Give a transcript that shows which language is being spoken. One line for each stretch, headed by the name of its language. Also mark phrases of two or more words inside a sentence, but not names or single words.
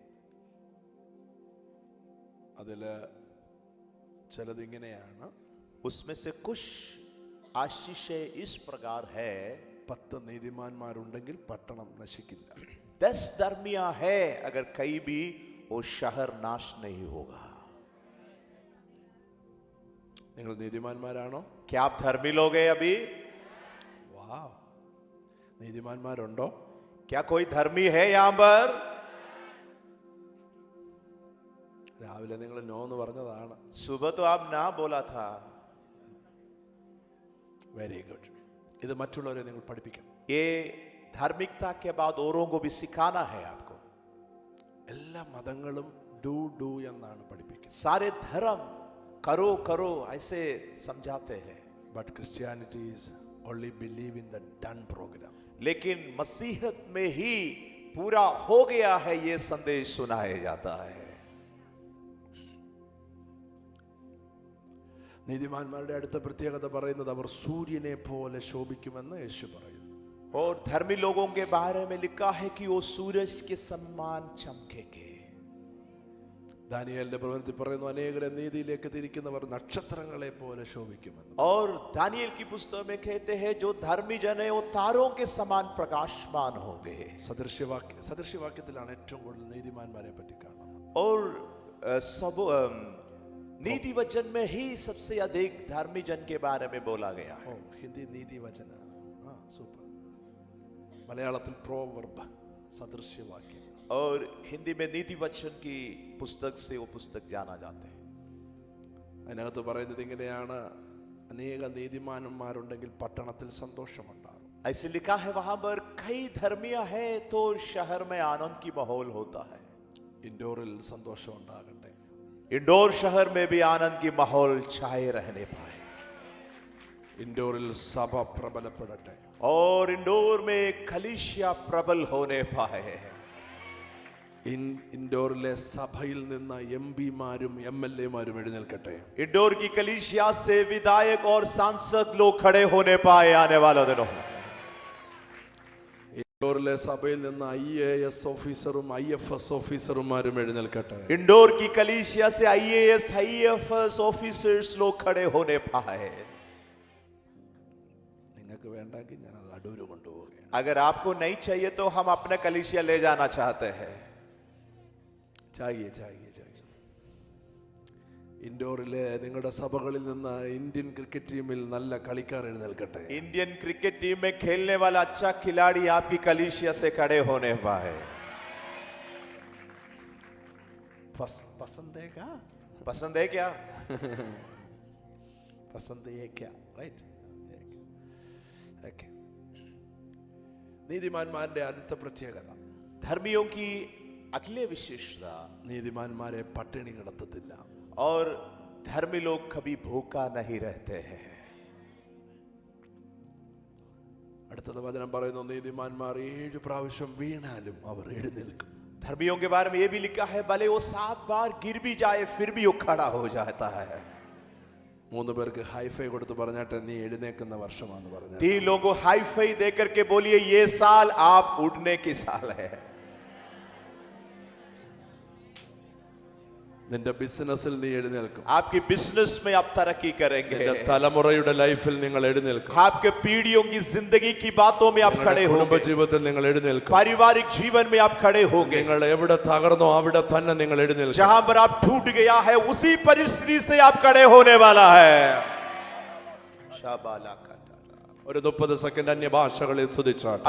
Malayalam: അതില് ചിലതിങ്ങനെയാണ്.
Hindi: उसमें से कुछ आशीषें इस प्रकार है।
Malayalam: 10 നീതിമാന്മാരുണ്ടെങ്കിൽ പട്ടണം നശിക്കില്ല.
Hindi: 10 धर्मियां है, अगर कहीं भी वो शहर नाश नहीं होगा।
Malayalam: നിങ്ങൾ നീതിമാന്മാരാണോ?
Hindi: क्या आप धर्मी लोग हैं अभी?
Malayalam: വാവ്. നീതിമാന്മാരുണ്ടോ?
Hindi: क्या कोई धर्मी है यहां पर?
Malayalam: രാവിലെ നിങ്ങൾ നോ എന്ന് പറഞ്ഞതാണ്.
Hindi: सुबह तो आप ना बोला था।
English: very good.
Malayalam: ഇത് മറ്റുള്ളവരെ നിങ്ങൾ പഠിപ്പിക്കണം.
Hindi: ये धार्मिकता के बाद औरों को भी सिखाना है आपको।
Malayalam: എല്ലാ മതങ്ങളും ഡു എന്നാണ് പഠിപ്പിക്കുന്നത്.
Hindi: सारे धर्म करो करो ऐसे समझाते हैं,
English: but Christianity is only believe in the done program.
Hindi: लेकिन मसीहत में ही पूरा हो गया है ये संदेश सुनाया जाता है।
Malayalam: നീതിമാന്മാരുടെ അടുത്ത പ്രത്യേകത പറയുന്നത് അവർ സൂര്യനെ പോലെ ശോഭിക്കുമെന്ന് യേശു പറയുന്നു.
Hindi: और धर्मी लोगों के बारे में लिखा है कि वो सूरज के समान चमकेंगे।
Malayalam: ദാനിയേലിന്റെ പ്രവചനത്തിൽ പറയുന്നു അനേകരെ നീതിയിലേക്ക് തിരിക്കുന്നവർ നക്ഷത്രങ്ങളെ പോലെ ശോഭിക്കുമെന്ന്.
Hindi: और दानिയേल की पुस्तक में कहते हैं जो धर्मी जन है वो तारों के समान प्रकाशमान होंगे।
Malayalam: സദൃശ്യവാക്യത്തിലാണ് ഏറ്റവും കൂടുതൽ നീതിമാന്മാരെ പറ്റി കാണുന്നത്.
Hindi: और सब नीति वचन में ही सबसे अधिक धर्मी जन के बारे में बोला गया है।
Malayalam: ഹിന്ദി നീതി വചന. സൂപ്പർ. മലയാളത്തിൽ പ്രോവർബ് സദൃശ്യവാക്യം.
Hindi: और हिंदी में नीति वचन की पुस्तक से वो पुस्तक जाना जाते हैं।
Malayalam: അതിനകത്ത് പറയുന്നത് ഇങ്ങനെയാണ്, അനേക നീതിമാന്മാരുണ്ടെങ്കിൽ പട്ടണത്തിൽ സന്തോഷമുണ്ടാകും.
Hindi: ऐसे लिखा है वहां पर कई धर्मियां है तो शहर में आनंद की माहौल होता है।
Malayalam: ഇൻഡോറിൽ സന്തോഷം ഉണ്ടാകട്ടെ.
Hindi: इंदौर शहर में भी आनंद की माहौल छाए रहने पाए।
Malayalam: ഇൻഡോറിൽ സഭ പ്രബലപ്പെടട്ടെ.
Hindi: और इंदौर में कलीसिया प्रबल होने पाए।
Malayalam: ഇൻഡോറിലെ സഭയിൽ നിന്ന് എംപിമാരും MLA-മാരും എഴുന്നേൽക്കട്ടെ.
Hindi: इंदौर की कलीसिया से विधायक और सांसद लोग खड़े होने पाए आने वाले दिनों में।
Malayalam: ഇൻഡോറിലെ സഭയിൽ നിന്ന് IAS ഓഫീസറും IFS ഓഫീസർമാരും എഴുന്നേൽക്കട്ടെ.
Hindi: इंदौर की कलीसिया से IAS IFS ऑफिसर्स लोग खड़े होने पाए।
Malayalam: നിങ്ങൾക്ക് വേണ്ടെങ്കിൽ ഞാൻ അത് അടൂര് കൊണ്ടുപോവുകയാണ്.
Hindi: अगर आपको नहीं चाहिए तो हम अपना कलीसिया ले जाना चाहते हैं। ചാകിയേ.
Malayalam: ഇൻഡോറിലെ നിങ്ങളുടെ സഭകളിൽ നിന്ന് ഇന്ത്യൻ ക്രിക്കറ്റ് ടീമിൽ നല്ല കളിക്കാർ എഴുന്നേൽക്കട്ടെ.
Hindi: इंडियन क्रिकेट टीम में खेलने वाला अच्छा खिलाड़ी आपकी कलीसिया से खड़े होने पाए। पसंद है क्या? पसंद है क्या? पसंद है क्या? राइट.
Malayalam: ഓക്കേ. നീതിമാന്മാരുടെ ആദ്യത്തെ പ്രത്യേകത,
Hindi: धर्मियों की अगले विशेषता,
Malayalam: നീതിമാന്മാരെ പട്ടിണി കിടത്തത്തില്ല.
Hindi: और धर्मी लोग कभी भूखा नहीं रहते हैं।
Malayalam: അടുത്തത് വചനം പറയുന്നു, നീതിമാന്മാർ 7 പ്രാവശ്യം വീണാലും അവർ എഴുന്നേൽക്കും.
Hindi: धर्मियों के बारे में यह भी लिखा है भले वो 7 बार गिर भी जाए फिर भी वो खड़ा हो जाता है।
Malayalam: 3 പേർക്ക് ഹൈഫൈ കൊടുത്ത് പറഞ്ഞാട്ടെ നീ എഴുന്നേക്കുന്ന വർഷമാണെന്ന് പറഞ്ഞു.
Hindi: 3 लोगों को हाई फाई दे करके बोलिए ये साल आप उड़ने की साल है.
Malayalam: നിന്റെ ബിസിനസ്സിൽ നീ എഴുന്നേൽക്കും.
Hindi: आपकी बिजनेस में आप तरक्की करेंगे.
Malayalam: നിന്റെ തലമുറയുടെ ലൈഫിൽ നിങ്ങൾ എഴുന്നേൽക്കും.
Hindi: आपके पीढ़ियों की जिंदगी की बातों में आप खड़े
Malayalam: കുടുംബ
Hindi: होंगे.
Malayalam: ജീവിതത്തിൽ നിങ്ങൾ എഴുന്നേൽക്കും.
Hindi: पारिवारिक जीवन में आप खड़े होंगे.
Malayalam: നിങ്ങൾ എവിടെ തകർന്നോ അവിടെ തന്നെ നിങ്ങൾ എഴുന്നേൽക്കും.
Hindi: जहां पर आप टूट गया है उसी परिस्थिति से आप खड़े होने वाला है. शाबाला
Malayalam: ഒരു 30 സെക്കൻഡ് അന്യഭാഷകളിൽ സ്തുതിച്ചാട്ടെ.